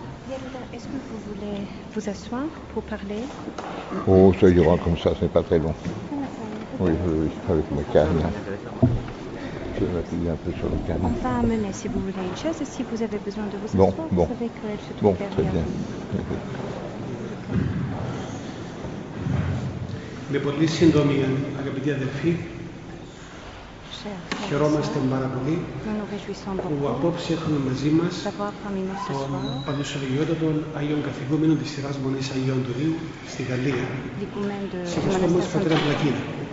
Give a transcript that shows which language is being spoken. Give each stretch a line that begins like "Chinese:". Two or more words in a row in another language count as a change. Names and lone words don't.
French: Est-ce que vous voulez vous asseoir pour parler? Oh, ça ira comme ça, c'est pas très long. Oui, avec ma canne. Je vais m'appuyer un peu sur la canne. On va amener, si vous voulez, une chaise. Si vous avez besoin de vous asseoir, Bon. vous savez qu'elle se trouve Bon, derrière très bien.
Greek: Με πολύ σύντομη, αγαπητοί αδελφοί, χαιρόμαστε πάρα πολύ που απόψε έχουμε μαζί μας τον Παντοσολογιότατον Άγιον Καθηγούμενο της σειράς Μονής Αγίων του Δίου στη Γαλλία, σεβαστό μας Πατέρα Πλακίδα.